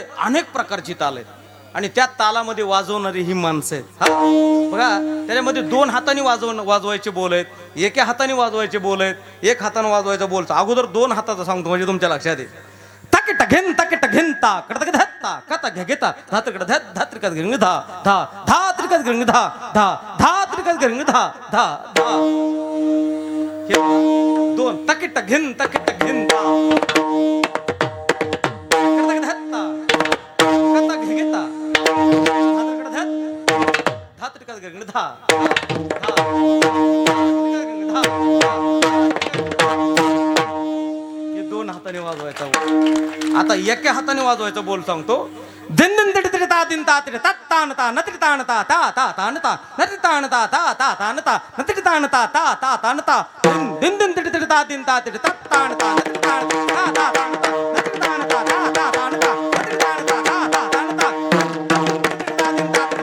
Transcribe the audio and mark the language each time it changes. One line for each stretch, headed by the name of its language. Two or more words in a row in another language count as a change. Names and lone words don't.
Marathi: अनेक प्रकारची ताल आहेत आणि त्या तालामध्ये वाजवणारी ही माणसं आहेत हा बघा त्याच्यामध्ये दोन हाताने वाजवायचे बोल आहेत एका हाताने वाजवायचे बोल आहेत एक हाताने वाजवायचं बोलचं अगोदर दोन हाताचं सांगतो म्हणजे तुमच्या लक्षात येईल तकिट घेनता किट घेनता कडतक धत्ता कता घे घेता धात्रकड धत धात्रिकत गंग धा धा धात्रिकत गंग धा धा धात्रिकत गंग धा धा धा हे दोन तकिट घेनता किट घेनता कडतक धत्ता कता घे घेता धात्रकड धत धात्रिकत गंग धा धा धात्रिकत गंग धा दोन हाताने वाजवायचा आता एका हाताने वाजवायचा बोल सांगतो दिन दिन तिट तिट ता दिन ता तिट तात तान ता नतिट तान ता ता ता तान ता नतिट तान ता ता ता तान ता नतिट तान ता ता ता तान ता दिन दिन तिट तिट ता दिन ता तिट तात तान ता नतिट तान ता ता तान ता नतिट तान ता ता ता तान ता नतिट तान ता ता ता तान ता